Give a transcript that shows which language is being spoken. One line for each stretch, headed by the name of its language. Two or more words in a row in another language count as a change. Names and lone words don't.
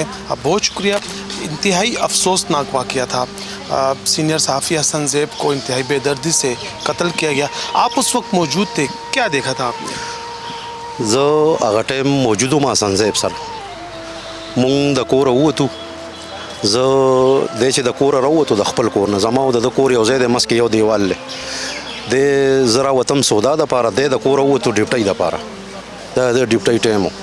Urdu: اب بہت شکریہ. انتہائی افسوسناک واقعہ تھا, سینئر صحافی حسن زیب کو انتہائی بے دردی سے قتل کیا گیا. آپ اس وقت موجود تھے, کیا دیکھا تھا آپ نے؟
Pashto: زه هغه ټایم موجود وم حسن زیب سره, مونږ د کوره ووتو. زه دی چې د کوره راووتو د خپل کور نه, زما او د کور یو ځای دی, مخکې یو دیوال دی. دی زه راوتم سودا دپاره, دی د کوره ووتو ډیوټۍ دپاره, دا د ډیوټۍ ټایم و.